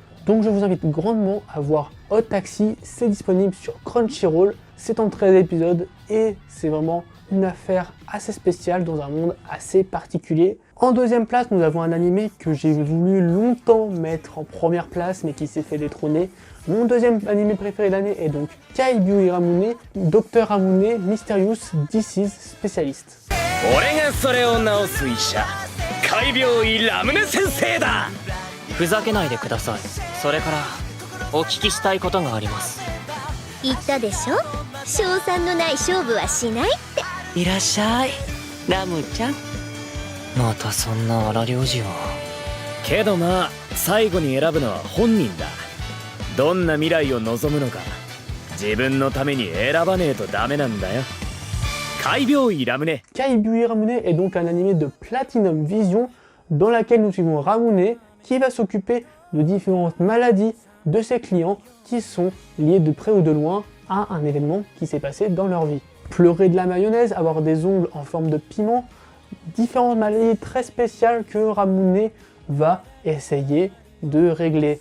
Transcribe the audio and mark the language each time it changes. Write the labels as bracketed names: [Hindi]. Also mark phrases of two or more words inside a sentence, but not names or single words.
[French] Donc je vous invite grandement à voir Odd Taxi, c'est disponible sur Crunchyroll, c'est en 13 épisodes et c'est vraiment une affaire assez spéciale dans un monde assez particulier. En deuxième place, nous avons un animé que j'ai voulu longtemps mettre en première place mais qui s'est fait détrôner. Mon deuxième animé préféré de l'année est donc Kaibyu Ramune, Dr Ramune Mysterious Disease Specialist. [Japanese] 俺がそれを治す医者海病医ラムネ先生だ。ふざけないでください。それからお聞きしたいことがあります。言ったでしょ、賞賛のない勝負はしないって。いらっしゃいラムちゃん。またそんな荒療治を。けどまあ最後に選ぶのは本人だ。どんな未来を望むのか自分のために選ばねえとダメなんだよ。Kaibyu Ramune. [French] Kaibyu Ramune est donc un animé de Platinum Vision dans laquelle nous suivons Ramune qui va s'occuper de différentes maladies de ses clients qui sont liées de près ou de loin à un événement qui s'est passé dans leur vie. Pleurer de la mayonnaise, avoir des ongles en forme de piment, différentes maladies très spéciales que Ramune va essayer de régler.